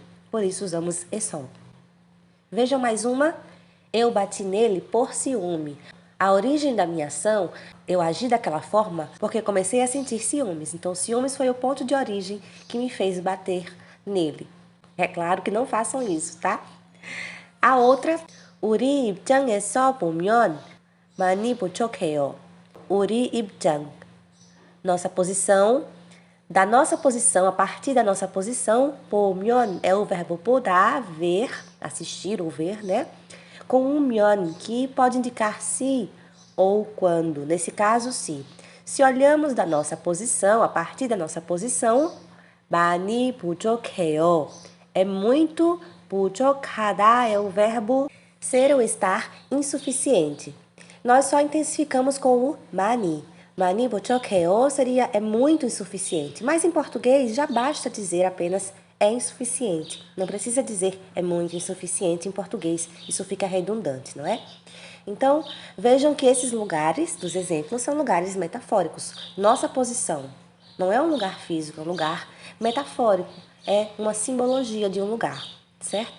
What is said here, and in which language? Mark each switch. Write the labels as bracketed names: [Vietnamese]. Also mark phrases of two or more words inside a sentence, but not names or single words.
[Portuguese] Por isso usamos e서. Vejam mais uma. Eu bati nele por ciúme. A origem da minha ação, eu agi daquela forma porque comecei a sentir ciúmes. Então, ciúmes foi o ponto de origem que me fez bater nele. É claro que não façam isso, tá? A outra, [Korean] 우리 입장에서 보면 많이 부족해요. 우리 입장. [Portuguese] Nossa posição. Da nossa posição, a partir da nossa posição, 보면 é o verbo 보다, ver, assistir ou ver, né? Com um 면, que pode indicar se ou quando. Nesse caso, se. Se olhamos da nossa posição, a partir da nossa posição, [Korean] 많이 부족해요. [Portuguese] É muito, 부족하다 é o verbo ser ou estar insuficiente. Nós só intensificamos com o 많이. [Korean] 많이 부족해요 [Portuguese] seria é muito insuficiente, mas em português já basta dizer apenas é insuficiente. Não precisa dizer é muito insuficiente em português, isso fica redundante, não é? Então, vejam que esses lugares dos exemplos são lugares metafóricos. Nossa posição não é um lugar físico, é um lugar metafórico, é uma simbologia de um lugar, certo?